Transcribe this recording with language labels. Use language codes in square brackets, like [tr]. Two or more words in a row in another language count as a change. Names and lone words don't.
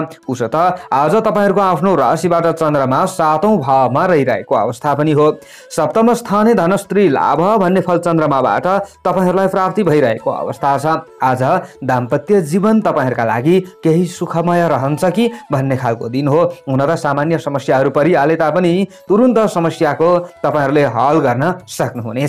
[ne] उसो त आज तपाईँहरूको आफ्नो राशिबाट चन्द्रमा 7औं भावमा रहिरहेको अवस्था पनि हो। [sa] सप्तम स्थाने धनस्त्री लाभ [ne] भन्ने फल चन्द्रमाबाट तपाईहरूलाई प्राप्ति भइरहेको अवस्था छ। आज दाम्पत्य जीवन तपाईहरूका लागि केही सुखमय रहन्छ कि भन्ने खालको दिन हो। हुन त सामान्य समस्याहरू परिहाले तापनि तुरुन्त समस्याको तपाईहरूले हल गर्न सक्नुहुनेछ।